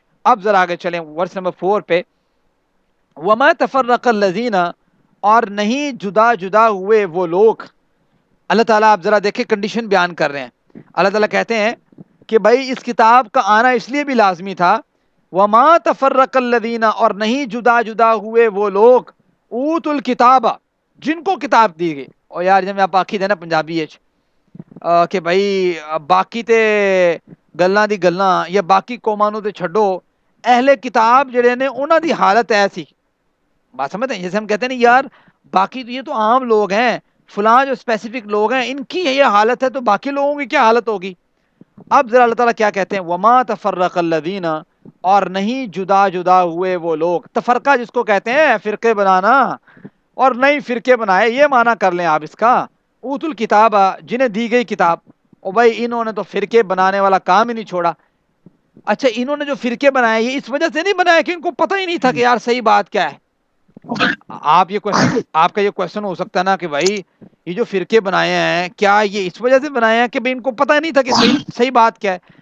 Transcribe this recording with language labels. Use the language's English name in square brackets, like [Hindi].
[Urdu] اب ذرا آگے چلیں ورس نمبر 4 پہ. [Arabic] وما تفرق الذین، [Urdu] اور نہیں جدا جدا ہوئے وہ لوگ. اللہ تعالیٰ آپ ذرا دیکھیں کنڈیشن بیان کر رہے ہیں. اللہ تعالیٰ کہتے ہیں کہ بھائی اس کتاب کا آنا اس لیے بھی لازمی تھا. [Arabic] وما تفرق الذین، [Urdu] اور نہیں جدا جدا ہوئے وہ لوگ، [Arabic] اوت الکتاب، [Urdu] جن کو کتاب دی گئی. اور یار جب آپ آخی تھے نا پنجابی کہ [Punjabi] بھائی باقی تے گلاں دی گلاں یا باقی قوماں نوں تے چھڈو، اہل کتاب جڑے نے انہاں دی حالت ایسی. [Urdu] بات سمجھتے ہیں؟ جیسے ہم کہتے ہیں نا یار باقی تو یہ تو عام لوگ ہیں، فلاں جو اسپیسیفک لوگ ہیں ان کی یہ حالت ہے تو باقی لوگوں کی کیا حالت ہوگی. اب ذرا اللہ تعالیٰ کیا کہتے ہیں، [Arabic] وما تفرق الذین، [Urdu] اور نہیں جدا جدا ہوئے وہ لوگ. تفرقہ جس کو کہتے ہیں فرقے بنانا، اور نئی فرقے بنائے، یہ معنی کر لیں آپ اس کا. [Arabic] اوت الکتاب، [Urdu] جنہیں دی گئی کتاب. اور بھائی انہوں نے تو فرقے بنانے والا کام ہی نہیں چھوڑا. اچھا انہوں نے جو فرقے بنائے یہ اس وجہ سے نہیں بنایا کہ ان کو پتہ ہی نہیں تھا کہ یار صحیح بات کیا ہے. آپ کا یہ کوشچن ہو سکتا ہے نا کہ بھائی یہ جو فرقے بنائے ہیں کیا یہ اس وجہ سے بنائے ہیں کہ بھائی ان کو پتہ ہی نہیں تھا کہ صحیح بات کیا ہے.